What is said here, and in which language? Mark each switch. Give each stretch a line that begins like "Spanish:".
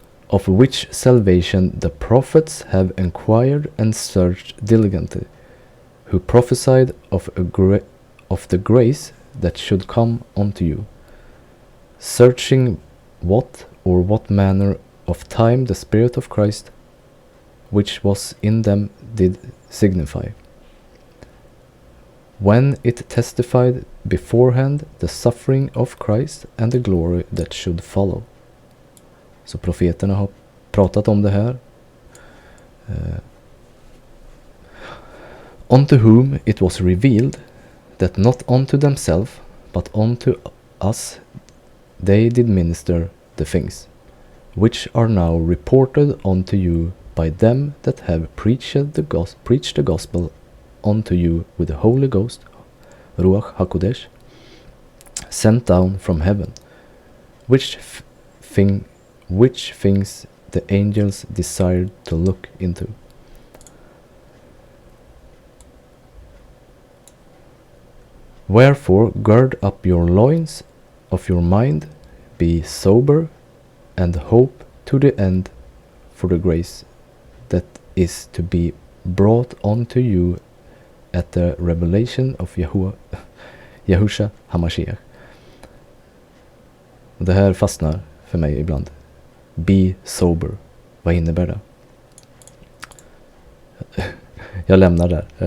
English: of which salvation the prophets have inquired and searched diligently, who prophesied of the grace that should come unto you, searching what manner of time the Spirit of Christ, which was in them, did signify, when it testified beforehand the suffering of Christ and the glory that should follow.
Swedish: Så profeterna har pratat om det här.
English: Unto whom it was revealed that not unto themselves, but unto us they did minister the things which are now reported unto you by them that have preached the gospel unto you with the Holy Ghost, Ruach HaKodesh, sent down from heaven, which things the angels desired to look into. Wherefore gird up your loins of your mind, be sober, and hope to the end for the grace that is to be brought unto you at the revelation of Yahusha HaMashiach.
Swedish: Det här fastnar för mig ibland.
English: Be sober.
Swedish: Vad innebär det? Jag lämnar där.